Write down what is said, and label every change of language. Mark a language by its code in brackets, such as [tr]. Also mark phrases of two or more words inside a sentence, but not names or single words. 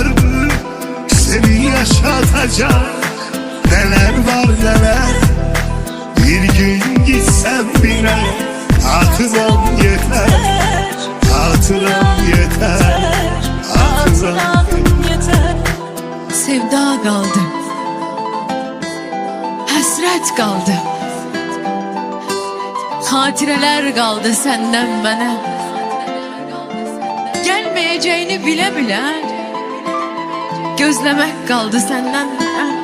[tr] Seni yaşatacak neler var neler. Bir gün gitsem bile hatıran yeter. Hatıram yeter, hatıram yeter. [az] Sevda qaldı, həsrət qaldı, xatirələr qaldı səndən mənə. Gəlməyəcəyini bilə-bilə gözləmək qaldı səndən mənə.